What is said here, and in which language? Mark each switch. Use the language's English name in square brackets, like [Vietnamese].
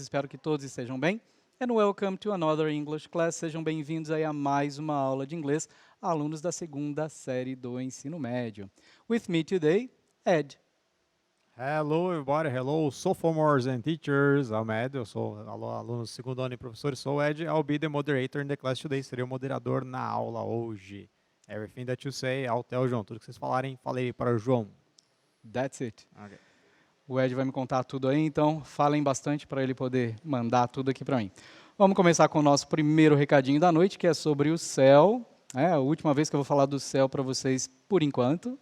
[Portuguese] Espero que todos estejam bem. [English] And welcome to another English class. [Portuguese] Sejam bem-vindos aí a mais uma aula de inglês, alunos da segunda série do ensino médio. [English] With me today, Ed. Hello, everybody. Hello, sophomores and teachers. I'm Ed. [Portuguese] Eu sou aluno do segundo ano e professor. Sou Ed. [English] I'll be the moderator in the class today. [Portuguese] Serei o moderador na aula hoje. [English] Everything that you say, I'll tell João. [Portuguese] Tudo que vocês falarem, falei para o João. [English] That's it. Okay. [Portuguese] O Ed vai me contar tudo aí, então falem bastante para ele poder mandar tudo aqui para mim. Vamos começar com o nosso primeiro recadinho da noite, que é sobre o céu. É a última vez que eu vou falar do céu para vocês por enquanto.